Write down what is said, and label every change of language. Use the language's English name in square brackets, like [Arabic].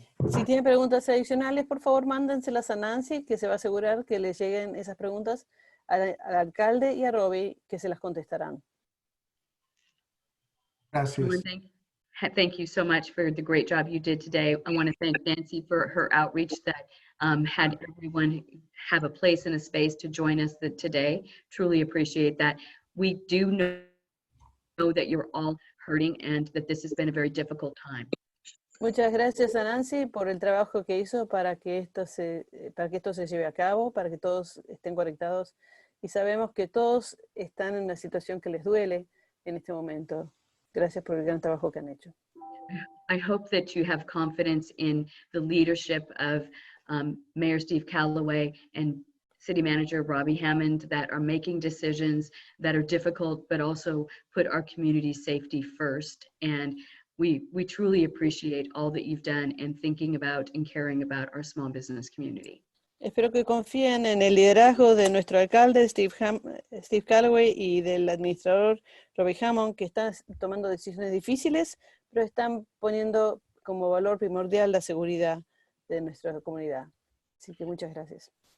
[Spanish] Si tienen preguntas adicionales, por favor, mándenselas a Nancy, que se va a asegurar que les lleguen esas preguntas al alcalde y a Robbie, que se las contestarán. Gracias. [English] Thank you so much for the great job you did today. I want to thank Nancy for her outreach that had everyone have a place and a space to join us today. Truly appreciate that. We do know that you're all hurting and that this has been a very difficult time. [Spanish] Muchas gracias a Nancy por el trabajo que hizo para que esto se lleve a cabo, para que todos estén conectados. Y sabemos que todos están en una situación que les duele en este momento. Gracias por el gran trabajo que han hecho. [English] I hope that you have confidence in the leadership of Mayor Steve Calloway and City Manager Robbie Hammond that are making decisions that are difficult, but also put our community safety first. And we truly appreciate all that you've done in thinking about and caring about our small business community. [Spanish] Espero que confíen en el liderazgo de nuestro alcalde Steve Calloway y del administrador Robbie Hammond, que están tomando decisiones difíciles, pero están poniendo como valor primordial la seguridad de nuestra comunidad. Así que muchas gracias.